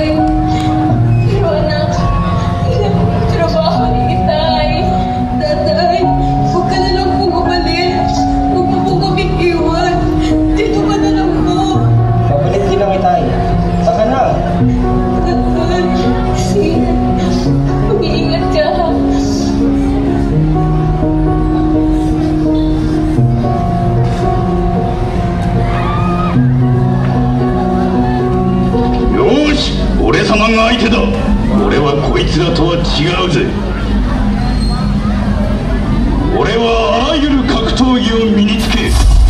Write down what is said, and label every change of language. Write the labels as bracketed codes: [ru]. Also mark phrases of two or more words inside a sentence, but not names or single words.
[tl] Pero anak, ilan po ang trabaho ni itay. Tatay, huwag ka na lang po mabalik. Huwag mo po kaming iwan. Dito ka na lang po. Babalik din ang itay. Saka na. Tatay, sige. Mag-iingat ka, ha? [ja] よーし、俺様が相手だ。俺はこいつらとは違うぜ。俺はあらゆる格闘技を身につけ、